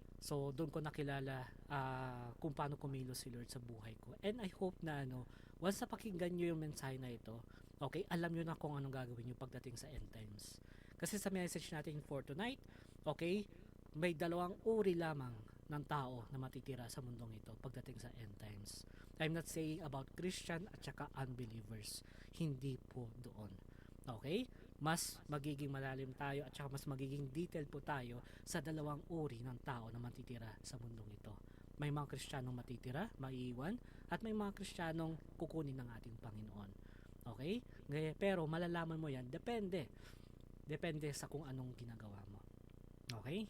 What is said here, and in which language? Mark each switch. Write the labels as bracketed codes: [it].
[tl] So, doon ko nakilala kung paano kumilos si Lord sa buhay ko. [en] And I hope [tl] na once na pakinggan nyo yung mensahe na ito, okay, alam nyo na kung anong gagawin nyo pagdating sa end times. Kasi sa message natin [en] for tonight, [tl] okay, may dalawang uri lamang ng tao na matitira sa mundong ito pagdating sa end times. [en] I'm not saying about Christian [tl] at saka [en] unbelievers. [tl] Hindi po doon. Okay? Mas magiging malalim tayo at saka mas magiging detailed po tayo sa dalawang uri ng tao na matitira sa mundong ito. May mga Kristiyanong matitira, maiiwan, at may mga Kristiyanong kukunin ng ating Panginoon. Okay? Pero malalaman mo yan, depende sa kung anong ginagawa mo. Okay?